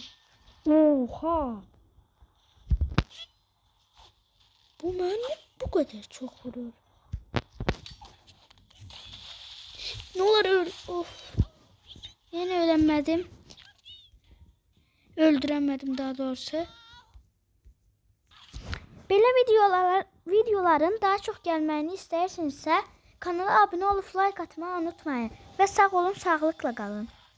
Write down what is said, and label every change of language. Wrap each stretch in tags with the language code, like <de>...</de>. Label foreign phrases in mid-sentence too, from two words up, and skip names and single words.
<tr>Oha. Bu məni bu kadar çok vuruyor. Ne olur öl. Of. Yine öğrenmedim. Öldüremedim daha doğrusu.</tr> <az>Belə videoların daha çok gelməyini istəyirsinizsə kanala abunə olub like atmayı unutmayın. Və sağ olun, sağlıkla qalın.</az>